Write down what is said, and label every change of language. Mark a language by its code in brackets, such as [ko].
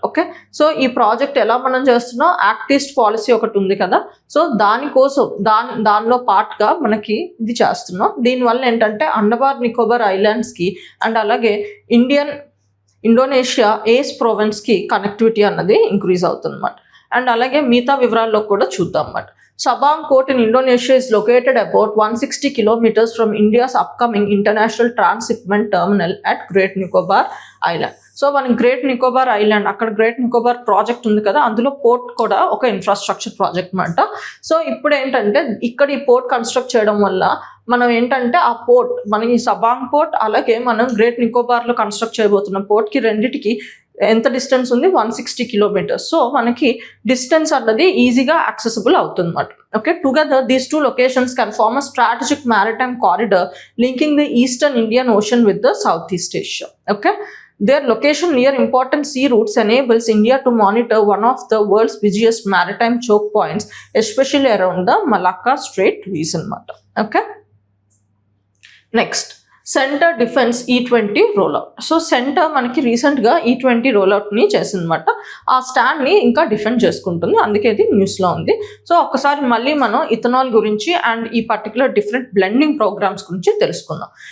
[te] Okay, so ఈ project ఎలా మనం చేస్తున్నాం, యాక్ట్ ఈస్ట్ పాలసీ ఒకటి ఉంది కదా, సో దానికోసం దానిలో పార్ట్గా మనకి ఇది చేస్తున్నాం. దీనివల్ల ఏంటంటే అండమాన్ నికోబార్ ఐలాండ్స్కి అండ్ అలాగే ఇండోనేషియా ఏస్ ప్రొవిన్స్కి కనెక్టివిటీ అన్నది ఇంక్రీజ్ అవుతుంది అన్నమాట. అండ్ అలాగే మిగతా వివరాల్లో కూడా చూద్దాం అన్నమాట. [en] Sabang Port in Indonesia is located about 160 kilometers from India's upcoming international transshipment terminal at Great Nicobar Island. [te] So మనం గ్రేట్ నికోబార్ ఐలాండ్, అక్కడ గ్రేట్ నికోబార్ ప్రాజెక్ట్ ఉంది కదా, అందులో పోర్ట్ కూడా ఒక ఇన్ఫ్రాస్ట్రక్చర్ ప్రాజెక్ట్ అనమాట. సో ఇప్పుడు ఏంటంటే ఇక్కడ ఈ పోర్ట్ కన్స్ట్రక్ట్ చేయడం వల్ల మనం ఏంటంటే ఆ పోర్ట్ మన ఈ సబాంగ్ పోర్ట్ అలాగే మనం గ్రేట్ నికోబార్లో కన్స్ట్రక్ట్ చేయబోతున్న పోర్ట్కి రెండింటికి ఎంత డిస్టెన్స్ ఉంది, 160 kilometers. సో మనకి డిస్టెన్స్ అన్నది ఈజీగా యాక్సెసిబుల్ అవుతుంది అన్నమాట. [en] Okay, together these two locations can form a strategic maritime corridor linking the eastern Indian ocean with the south east Asia. Okay, their location near important sea routes enables India to monitor one of the world's busiest maritime choke points, especially around the Malacca Strait region. Okay, next, centre defence E20 rollout. [te] So centre మనకి రీసెంట్గా E20 రోల్అవుట్ని చేసిందన్నమాట. ఆ స్టాండ్ని ఇంకా defend చేసుకుంటుంది, అందుకే ఇది న్యూస్లో ఉంది. So ఒక్కసారి మళ్ళీ మనం ఇథనాల్ గురించి అండ్ ఈ పర్టికులర్ డిఫరెంట్ బ్లెండింగ్ ప్రోగ్రామ్స్ గురించి తెలుసుకుందాం.